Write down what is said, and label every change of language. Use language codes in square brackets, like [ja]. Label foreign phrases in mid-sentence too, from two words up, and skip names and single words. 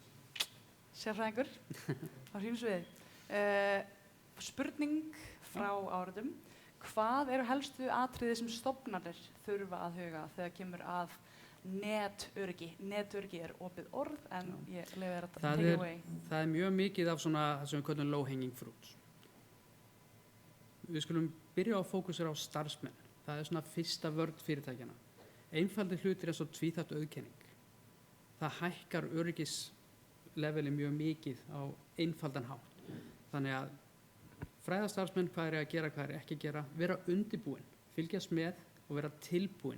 [is] Sérfræðingur á hrímsviði. Spurning frá áhorfendum: hvað eru helstu atriði sem stofnanir þurfa að huga þegar kemur að netöryggi? Netöryggi er opið orð, en ég leyfi þér að [en] take away. [is] Það er mjög mikið af svona sem við kallum [en] low hanging fruit. [is] Við skulum byrja á að fókusera á starfsmenn. Það er svona fyrsta vörn fyrirtækjana. Einfaldir hlutir eins og tvíþætt auðkenning. Það hækkar öryggisleveli mjög mikið á einfaldan hátt. Þannig að fræða starfsmenn hvað er að gera, hvað er ekki að gera, vera undirbúin, fylgjast með og vera tilbúin.